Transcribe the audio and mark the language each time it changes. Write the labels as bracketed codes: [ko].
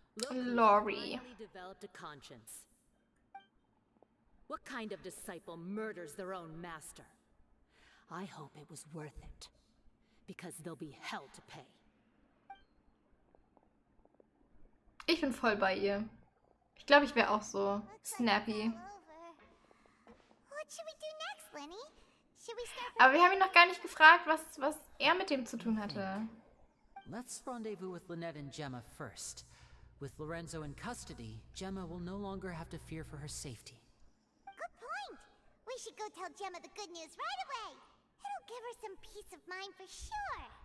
[en] Laurie. Developed a conscience. What kind of disciple murders their own master? I hope it was worth it, because they'll be hell to pay. [de] Ich bin voll bei ihr. Ich glaube, ich wäre auch so snappy. [en] What should we do next, Lenny? Should we start [de] Aber wir haben ihn noch gar nicht gefragt, was er mit dem zu tun hatte. [en] Let's rendezvous with Lynette and Gemma first. With Lorenzo in custody, Gemma will no longer have to fear for her safety. Good point. We should go tell Gemma the good news right away. It'll give her some peace of mind for sure.